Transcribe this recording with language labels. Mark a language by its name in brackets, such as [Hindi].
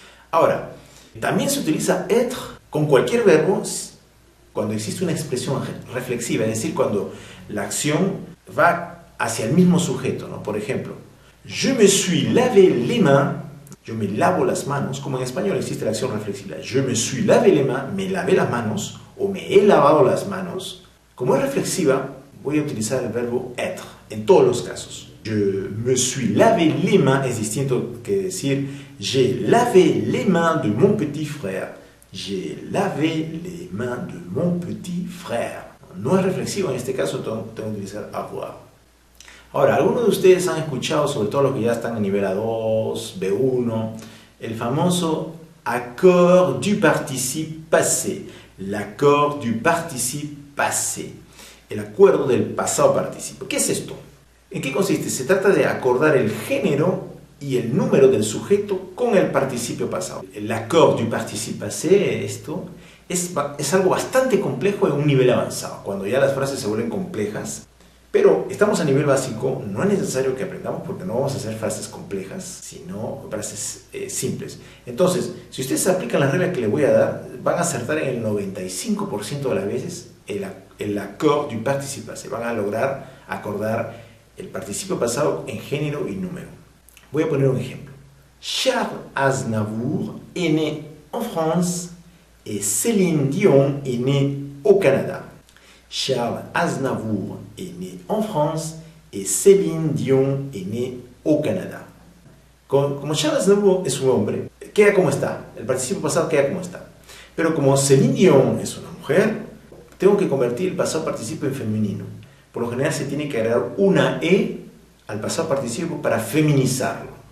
[Spanish] Ahora, también se utiliza être con cualquier verbo cuando existe una expresión reflexiva, es decir, cuando la acción va hacia el mismo sujeto, ¿no? Por ejemplo, [French] je me suis lavé les mains, [Spanish] yo me lavo las manos, como en español existe la acción reflexiva, je me suis lavé les mains, me lavé las manos, o me he lavado las manos. Como es reflexiva, voy a utilizar el verbo être en todos los casos. [French] Je me suis lavé les mains [Spanish] es distinto que decir [French] j'ai lavé les mains de mon petit frère. J'ai lavé les mains de mon petit frère. [Spanish] No es reflexivo, en este caso tengo que utilizar avoir. Ahora, algunos de ustedes han escuchado, sobre todo los que ya están a nivel A2, B1, el famoso accord du participe passé. [French] L'accord du participe passé. [Spanish] El acuerdo del pasado participio. ¿Qué es esto? ¿En qué consiste? Se trata de acordar el género y el número del sujeto con el participio pasado. El accord du participe passé, esto, es algo bastante complejo en un nivel avanzado, cuando ya las frases se vuelven complejas. Pero estamos a nivel básico, no es necesario que aprendamos porque no vamos a hacer frases complejas, sino frases simples. Entonces, si ustedes aplican la regla que les voy a dar, van a acertar en el 95% de las veces el accord du participe passé. Van a lograr acordar el participio pasado en género y número. Voy a poner un ejemplo. [French] Charles Aznavour est né en France et Céline Dion est née au Canada. Charles Aznavour est né en France et Céline Dion est née au Canada. [Spanish] Como Charles Aznavour es un hombre, queda como está. El participio pasado queda como está. Pero como Céline Dion es una mujer, tengo que convertir el pasado participio en femenino. Por lo general se tiene que agregar una E al pasado participio para feminizarlo.